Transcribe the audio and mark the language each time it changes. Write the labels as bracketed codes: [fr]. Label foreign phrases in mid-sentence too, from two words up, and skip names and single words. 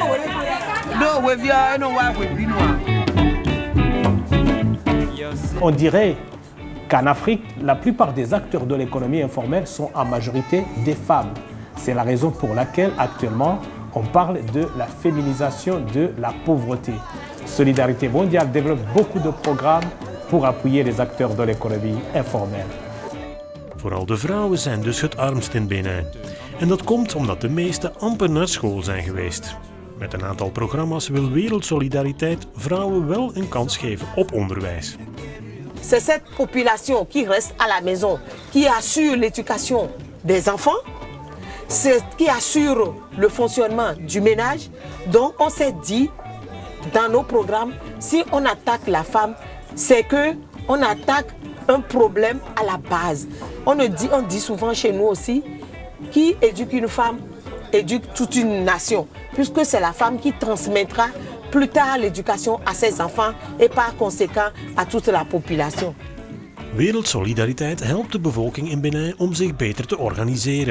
[fr] On dirait qu'en Afrique, la plupart des acteurs de l'économie informelle sont en majorité des femmes. C'est la raison pour laquelle actuellement on parle de la féminisation de la pauvreté. Solidarité mondiale développe beaucoup de programmes pour appuyer les acteurs de l'économie informelle. [nl] Vooral de vrouwen zijn dus het armst in Benin. En dat komt omdat de meesten amper naar school zijn geweest. Met een aantal programma's wil Wereldsolidariteit vrouwen wel een kans geven op onderwijs. [fr] C'est cette population qui reste à la maison, qui assure l'éducation des enfants, c'est qui assure le fonctionnement du ménage. Donc on s'est dit dans nos programmes, si on attaque la femme, c'est qu'on attaque un problème à la base. On dit souvent chez nous aussi, qui éduque une femme, éduque toute une nation, puisque c'est la femme qui transmettra plus tard l'éducation à ses enfants et par conséquent à toute la population. [nl] Wereldsolidariteit helpt de bevolking in Benin om zich beter te organiseren.